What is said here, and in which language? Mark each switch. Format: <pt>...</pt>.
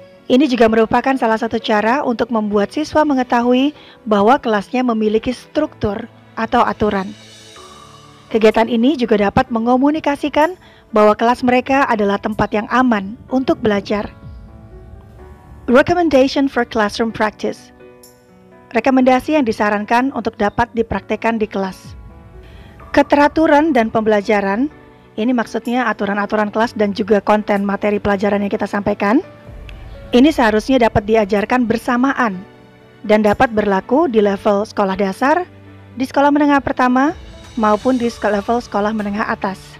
<id>Ini juga merupakan salah satu cara untuk membuat siswa mengetahui bahwa kelasnya memiliki struktur atau aturan. Kegiatan ini juga dapat mengomunikasikan bahwa kelas mereka adalah tempat yang aman untuk belajar.</id> <en>Recommendation for Classroom Practice.</en> <id>Rekomendasi yang disarankan untuk dapat dipraktekkan di kelas. Keteraturan dan pembelajaran, ini maksudnya aturan-aturan kelas dan juga konten materi pelajaran yang kita sampaikan. Ini seharusnya dapat diajarkan bersamaan dan dapat berlaku di level sekolah dasar, di sekolah menengah pertama, maupun di level sekolah menengah atas.</id>